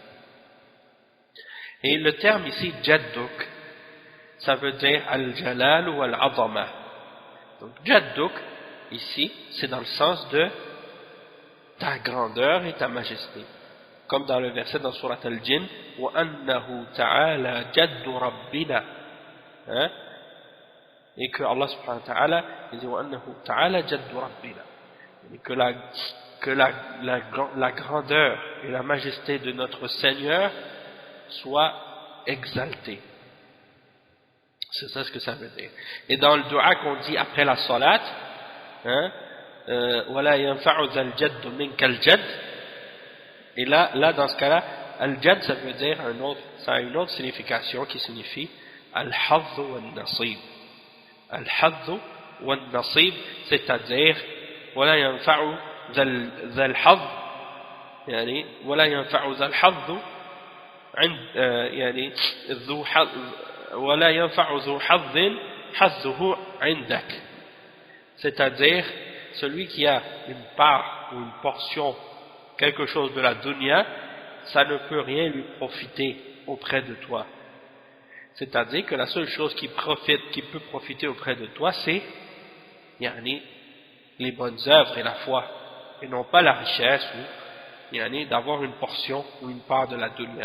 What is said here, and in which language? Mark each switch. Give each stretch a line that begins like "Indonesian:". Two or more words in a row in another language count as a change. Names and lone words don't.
French: Et le terme ici jadduk ça veut dire al-jalal ou al-azama. Donc jadduk ici c'est dans le sens de ta grandeur et ta majesté, comme dans le verset dans Surat al-Jinn
Arabic: وأنه تعالى جد ربنا,
French: hein? Et que Allah
Arabic: سبحانه وتعالى
French: dit
Arabic: وأنه تعالى جد ربنا,
French: et que la grandeur et la majesté de notre Seigneur soit exaltée. C'est ça ce que ça veut dire. Et dans le dua qu'on dit après la salat, hein,
Arabic: ولا ينفع ذا الجد منك الجد,
French: et là dans ce cas-là al-jadd ça veut dire ça a une autre signification qui signifie
Arabic: الحظ والنصيب. الحظ والنصيب,
French: c'est-à-dire
Arabic: ولا ينفع ذا الحظ ولا ينفع ذا الحظ ذو حظ ولا ينفع ذو حظ حظه عندك,
French: c'est-à-dire celui qui a une part ou une portion quelque chose de la dunya, ça ne peut rien lui profiter auprès de toi. C'est-à-dire que la seule chose qui peut profiter auprès de toi, c'est les bonnes œuvres et la foi, et non pas la richesse ou d'avoir une portion ou une part de la dunya.